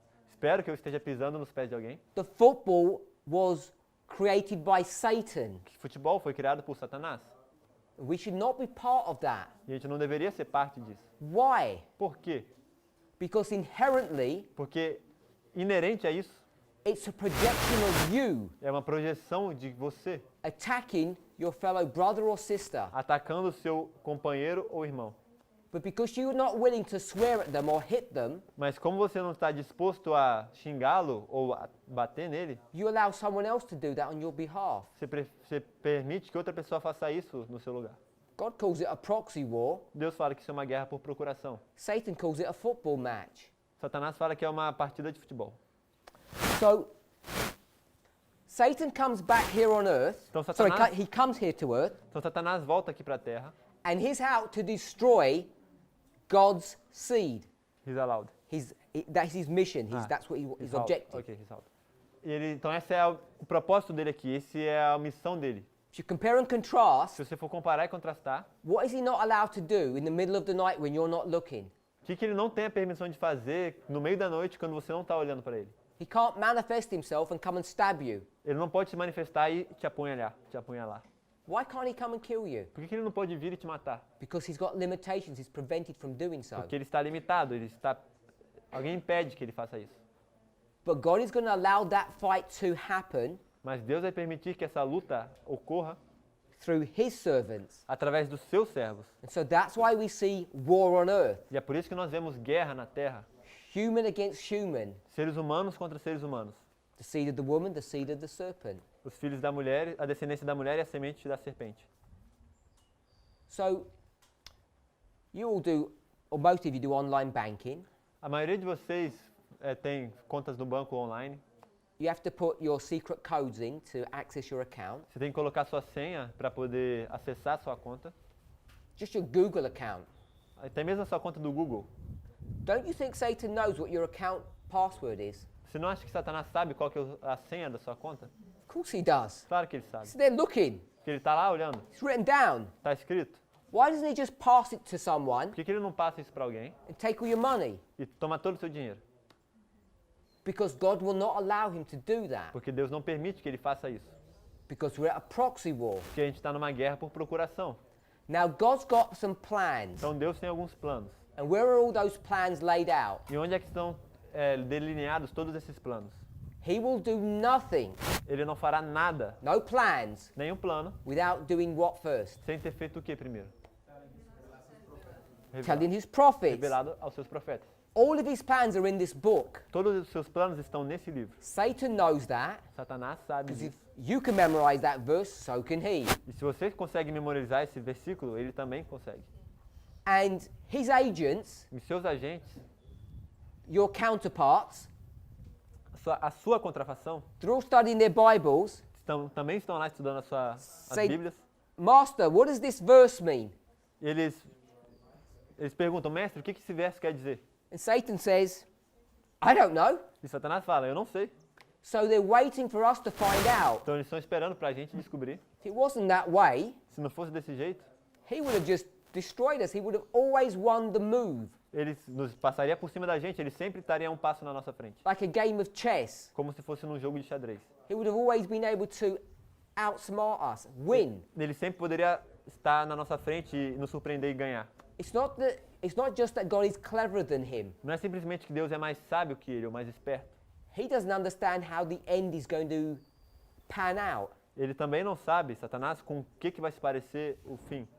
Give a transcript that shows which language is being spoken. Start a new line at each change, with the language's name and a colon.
Portuguese: Espero que eu esteja pisando nos pés de alguém.
English: The football was created by Satan.
Portuguese: Que futebol foi criado por Satanás.
English: We should not be part of that.
Portuguese: E a gente não deveria ser parte disso.
English: Why?
Portuguese: Por quê?
English: Because inherently
Portuguese: Porque inerente a isso
English: it's a projection of you
Portuguese: é uma projeção de você
English: attacking your fellow brother or sister.
Portuguese: atacando o seu companheiro ou irmão.
English: But because you're not willing to swear at them or hit them,
Portuguese: Mas como você não está disposto a xingá-lo ou a bater nele,
English: you allow someone else to do that on your behalf.
Portuguese: você permite que outra pessoa faça isso no seu lugar.
English: God calls it a proxy war.
Portuguese: Deus fala que isso é uma guerra por procuração.
English: Satan calls it a football match.
Portuguese: Satanás fala que é uma partida de futebol.
English: So Satan comes back here on earth.
Portuguese: Então
English: Sorry,
Portuguese: Satanás,
English: he comes here to earth,
Portuguese: então Satanás volta aqui para a Terra.
English: and he's out to destroy God's seed. He's allowed. That's his mission. Ah, That's what his He's out. objective. Ok, he's out.
Portuguese: Então esse é o propósito dele aqui, esse é a missão dele.
English: If you compare and contrast,
Portuguese: Se você for comparar e contrastar,
English: what is he not allowed to do in the middle of the night when you're not looking?
Portuguese: o que ele não tem a permissão de fazer no meio da noite quando você não está olhando para ele?
English: He can't manifest himself and come and stab you.
Portuguese: Ele não pode se manifestar e te apunhalar.
English: Why can't he come and kill you?
Portuguese: Por que ele não pode vir e te matar?
English: Because he's got limitations. He's prevented from doing so.
Portuguese: Porque ele está limitado, alguém impede que ele faça isso.
English: But God is going to allow that fight to happen
Portuguese: Mas Deus vai permitir que essa luta ocorra
English: through his servants.
Portuguese: através dos seus servos.
English: And so that's why we see war on earth.
Portuguese: E é por isso que nós vemos guerra na Terra.
English: Human against human.
Portuguese: Seres humanos contra seres humanos.
English: The seed of the woman, the seed of the serpent.
Portuguese: Os filhos da mulher, a descendência da mulher e a semente da serpente.
English: So you all do, or most of you do online banking.
Portuguese: A maioria de vocês tem contas no banco online.
English: You have to put your secret codes in to access your account.
Portuguese: Você tem que colocar sua senha para poder acessar sua conta.
English: Just your Google account.
Portuguese: Até mesmo a sua conta do Google.
English: Don't you think Satan knows what your account password is?
Portuguese: Você não acha que Satanás sabe qual que é a senha da sua conta?
English: Of course he does.
Portuguese: Claro que ele sabe.
English: So they're looking.
Portuguese: Porque ele está lá olhando.
English: It's written down.
Portuguese: Está escrito.
English: Why doesn't he just pass it to someone
Portuguese: Por que ele não passa isso para alguém
English: and take all your money?
Portuguese: e toma todo o seu dinheiro?
English: Because God will not allow him to do that.
Portuguese: Porque Deus não permite que ele faça isso.
English: Because we're at a proxy war.
Portuguese: Porque a gente está numa guerra por procuração.
English: Now God's got some plans.
Portuguese: Então Deus tem alguns planos.
English: And where are all those plans laid out?
Portuguese: E onde é que estão delineados todos esses planos?
English: He will do nothing,
Portuguese: Ele não fará nada,
English: no plans,
Portuguese: nenhum plano,
English: without doing what first?
Portuguese: sem ter feito o que primeiro?
English: Telling his prophets.
Portuguese: Revelado aos seus profetas.
English: All of his plans are in this book.
Portuguese: Todos os seus planos estão nesse livro.
English: Satan knows that.
Portuguese: Satanás sabe
English: Because if
Portuguese: disso.
English: you can memorize that verse, so can he.
Portuguese: E se você consegue memorizar esse versículo, ele também consegue.
English: And his agents,
Portuguese: E seus agentes,
English: your counterparts,
Portuguese: a sua contrafação,
English: they're all studying their Bibles.
Portuguese: também estão lá estudando as
English: Say-
Portuguese: Bíblias.
English: Master, what does this verse mean?
Portuguese: Eles Eles perguntam, mestre, o que esse verso quer dizer?
English: And Satan says, I don't know.
Portuguese: E Satanás fala, eu não sei.
English: So they're waiting for us to find out.
Portuguese: Então eles estão esperando para a gente descobrir.
English: If it wasn't that way,
Portuguese: Se não fosse desse jeito,
English: he would have just destroyed us. He would have always won the move,
Portuguese: ele nos passaria por cima da gente, ele sempre estaria um passo na nossa frente.
English: like a game of chess.
Portuguese: Como se fosse num jogo de xadrez.
English: He would have always been able to outsmart us, win.
Portuguese: Ele sempre poderia estar na nossa frente e nos surpreender e ganhar.
English: It's not just that God is cleverer than him.
Portuguese: Não é simplesmente que Deus é mais sábio que ele, ou mais esperto.
English: He doesn't understand how the end is going to pan out.
Portuguese: Ele também não sabe, Satanás, com o que vai se parecer o fim.